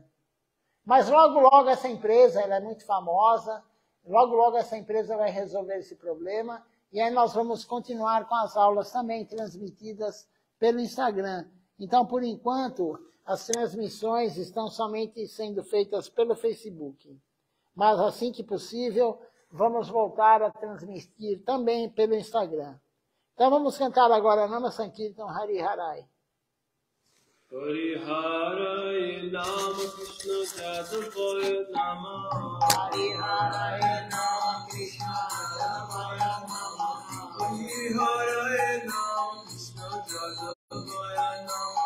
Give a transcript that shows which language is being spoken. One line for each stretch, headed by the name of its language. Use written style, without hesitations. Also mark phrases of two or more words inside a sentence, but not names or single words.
Portuguese: Mas logo, logo essa empresa, ela é muito famosa, logo, logo essa empresa vai resolver esse problema, e aí nós vamos continuar com as aulas também transmitidas pelo Instagram. Então, por enquanto, as transmissões estão somente sendo feitas pelo Facebook. Mas assim que possível, vamos voltar a transmitir também pelo Instagram. Então vamos cantar agora Nama Sankirtan Hari Harai.
Sanskrit: हरि हरये नमः कृष्ण यादवाय नमः हरि हरये नमः कृष्ण यादवाय नमः हरि हरये नमः कृष्ण यादवाय नमः